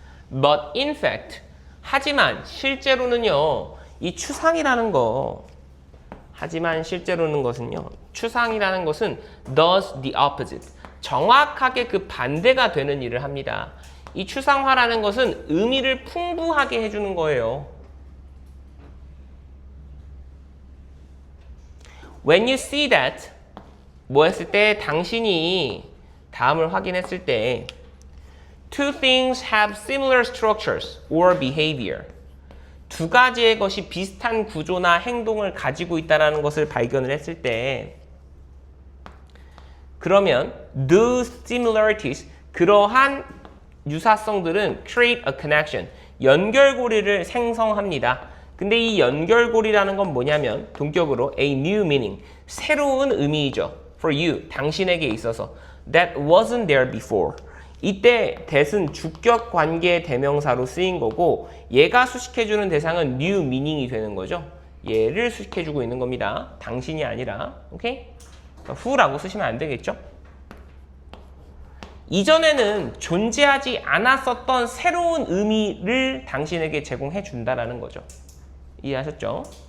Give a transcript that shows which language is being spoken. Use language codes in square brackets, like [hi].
[en] But in fact, [ko] 하지만 실제로는요, 이 추상이라는 거, 하지만 실제로는 것은요, 추상이라는 것은 [en] does the opposite, [ko] 정확하게 그 반대가 되는 일을 합니다. 이 추상화라는 것은 의미를 풍부하게 해주는 거예요. [en] When you see that, [ko] 뭐 했을 때, 당신이 다음을 확인했을 때 [en] Two things have similar structures or behavior. [ko] 두 가지의 것이 비슷한 구조나 행동을 가지고 있다는 것을 발견을 했을 때, 그러면 [en] those similarities, [ko] 그러한 유사성들은 [en] create a connection, [ko] 연결고리를 생성합니다. 근데 이 연결고리라는 건 뭐냐면 동격으로 [en] a new meaning, [ko] 새로운 의미이죠. [en] for you, [ko] 당신에게 있어서 [en] that wasn't there before. [ko] 이때 that은 주격 관계 대명사로 쓰인 거고, 얘가 수식해주는 대상은 new meaning이 되는 거죠. 얘를 수식해주고 있는 겁니다. 당신이 아니라. 오케이? who라고 쓰시면 안 되겠죠? 이전에는 존재하지 않았었던 새로운 의미를 당신에게 제공해 준다라는 거죠. 이해하셨죠?